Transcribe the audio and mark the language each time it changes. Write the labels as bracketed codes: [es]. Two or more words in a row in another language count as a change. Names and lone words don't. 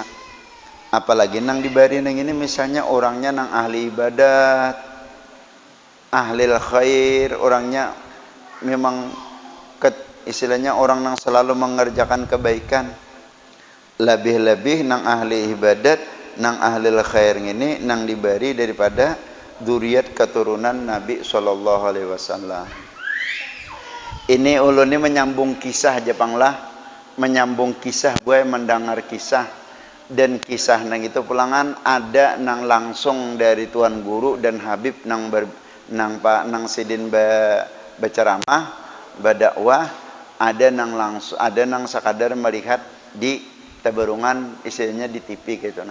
[bjn] Apalagi nang diberi nang ini misalnya orangnya nang ahli ibadat, ahli khair, orangnya memang istilahnya orang nang selalu mengerjakan kebaikan. Lebih-lebih nang ahli ibadat, nang ahli khair ini nang diberi daripada dzurriat keturunan Nabi [ar] صلى الله عليه وسلم. [bjn] Ini ulun ini menyambung kisah Jepanglah, menyambung kisah gue mendengar kisah, dan kisah nang itu pulangan ada nang langsung dari tuan guru dan Habib nang nang sidin berceramah, berdakwah, ada nang langsung, ada nang sekadar melihat di tabarungan istilahnya di TV gitu nah.